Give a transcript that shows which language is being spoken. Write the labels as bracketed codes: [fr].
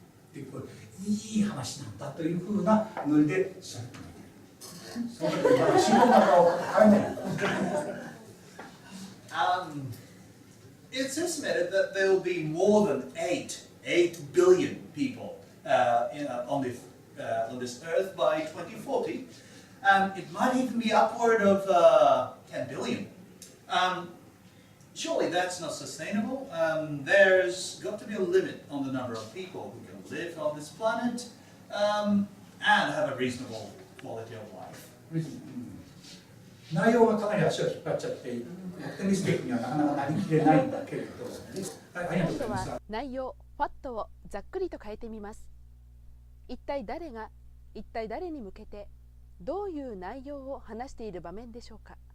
[ja] っていういい話なんだというふうなノリでしゃべってみて。その時まだ信号中を変えない。 [en] It's estimated that there will be more than 8 billion people on this earth by 2040. It might even be upward of 10 billion. Surely that's not sustainable. There's got to be a limit on the number of people who can live on this planet and have a reasonable quality of life. [ja] 内容がかなり足を引っ張っちゃって、オプティミスティックにはなかなかなりきれないんだけれど、はい、ありがとうございました。内容、ファットをざっくりと変えてみます。一体誰が、一体誰に向けて、どういう内容を話している場面でしょうか。